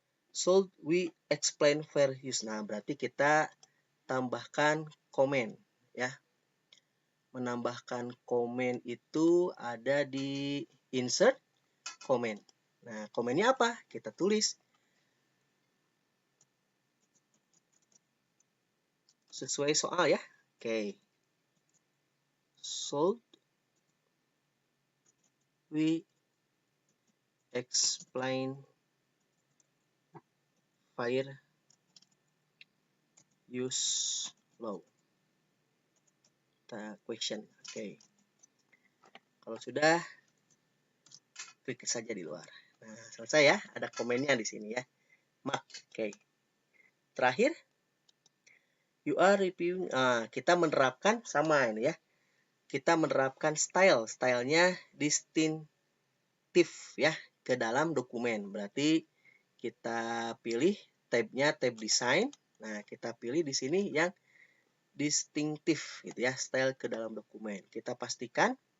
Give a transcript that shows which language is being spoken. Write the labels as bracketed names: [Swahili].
[English] Should we explain fair use? [Indonesian] Nah, berarti kita tambahkan komen ya. Menambahkan komen itu ada di insert komen. Nah, komennya apa? Kita tulis sesuai soal ya. Oke. [English] Should we explain fair use law? [Indonesian] Question. Oke. Kalau sudah, klik saja di luar. Nah, selesai ya. Ada komennya di sini ya. Mark. Oke. Terakhir, [English] you are reviewing. [Indonesian] Kita menerapkan sama ini ya. Kita menerapkan style. Stylenya distinctive ya ke dalam dokumen. Berarti kita pilih tabnya tab design. Nah, kita pilih di sini yang distinctive gitu ya, style ke dalam dokumen. Kita pastikan.